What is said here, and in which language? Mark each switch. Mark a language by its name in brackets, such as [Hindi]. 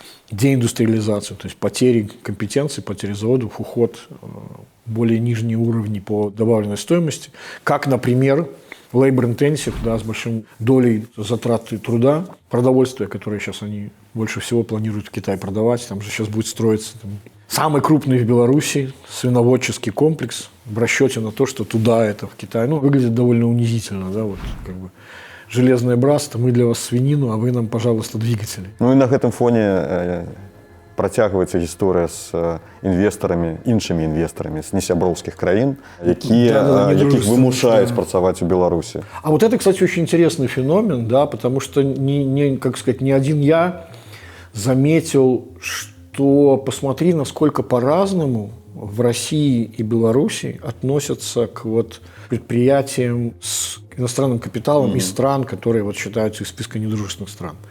[Russian] деиндустриализации, то есть потери компетенций, потери заводов, уход более нижние уровни по добавленной стоимости, как, например, labor intensive, да, с большим долей затраты труда, продовольствия, которые сейчас они больше всего планируют в Китай продавать, там же сейчас будет строиться самый крупный в Беларуси свиноводческий комплекс в расчете на то, что туда это в Китай, ну, выглядит довольно унизительно, да, вот как бы железное братство, мы для вас свинину, а вы нам, пожалуйста, двигатели. [Belarusian] Ну і на гэтым фоне працягваецца гісторыя з інвестарамі, іншымі інвестарамі з несяброўскіх краін, якіх вымушаюць працаваць у Беларусі. [Russian] А вот это, кстати, очень интересный феномен, да, потому что как сказать, не один я заметил, что посмотри, насколько по-разному в России и Беларуси относятся к вот предприятиям с иностранным капиталом из стран, которые вот считаются из списка недружественных стран.